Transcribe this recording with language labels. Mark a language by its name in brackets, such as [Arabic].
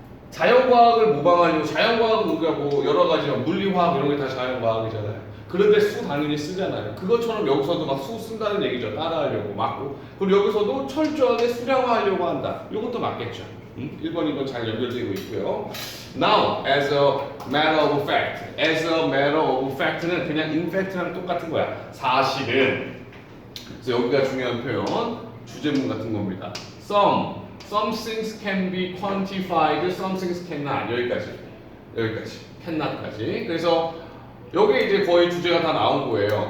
[Korean] 자연과학을 모방하려고, 자연과학은 우리가 뭐 여러 가지 물리화학 이런 게 다 자연과학이잖아요. 그런데 수 당연히 쓰잖아요. 그것처럼 여기서도 막 수 쓴다는 얘기죠. 따라하려고 맞고. 그리고 여기서도 철저하게 수량화하려고 한다. 이것도 맞겠죠. 1번, 2번 잘 연결되고 있고요. [English] Now, as a matter of fact. As a matter of fact [Korean] 는 그냥 [English] in fact [Korean] 랑 똑같은 거야. 사실은. 그래서 여기가 중요한 표현, 주제문 같은 겁니다. [English] Some things can be quantified, some things cannot. [Korean] 여기까지. cannot까지. 그래서 여기 이제 거의 주제가 다 나온 거예요.